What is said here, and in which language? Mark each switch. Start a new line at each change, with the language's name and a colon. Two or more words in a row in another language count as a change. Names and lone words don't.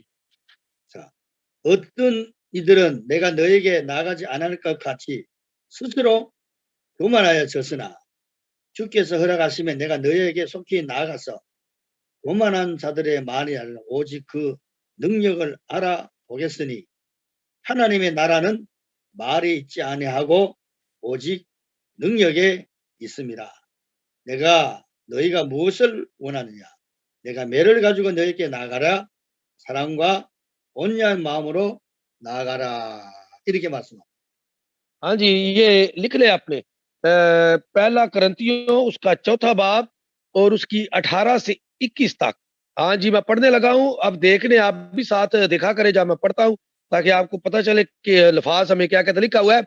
Korean: 자, 어떤 이들은 내가 너에게 나가지 않을 것 같이 스스로 교만하여 졌으나 주께서 허락하시면 내가 너에게 속히 나아가서 교만한 자들의 말이 아니라 오직 그 능력을 알아보겠으니 하나님의 나라는 말이 있지 아니하고 오직 능력에 있습니다. 내가 너희가 무엇을 원하느냐? 내가 매를 가지고 너에게 나아가라. 사랑과 온유한 마음으로 나아가라. 이렇게 말씀합니다.
Urdu: ہاں جی، یہ لکھ لے آپ نے. پہلا کرنتھیوں اس کا چوتھا باب اور اس کی 18 سے 21 تک. ہاں جی، میں پڑھنے لگا ہوں. اب دیکھنے آپ بھی ساتھ دیکھا کریں جب میں پڑھتا ہوں، تاکہ آپ کو پتا چلے کہ الفاظ ہمیں کیا کہتا لکھا ہوا ہے.